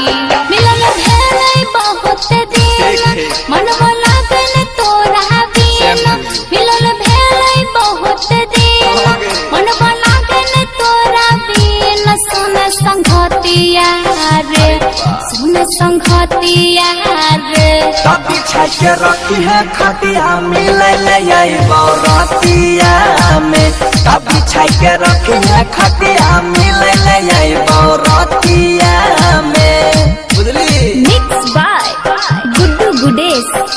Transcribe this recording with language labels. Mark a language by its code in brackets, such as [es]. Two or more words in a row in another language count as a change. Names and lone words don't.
[mai] मिलन भेलै बहुत दिन मनवा लागल तोरा बिन मिलन भेलै बहुत दिन मनवा लागल तोरा बिन सुन संगतिया रे तभी छके रखी है खटिया मिले ले बरतिया में तभी छके रखी है खटिया मिले ले बरतिया में बुझली। [en] Mixed by Guddu Gudes.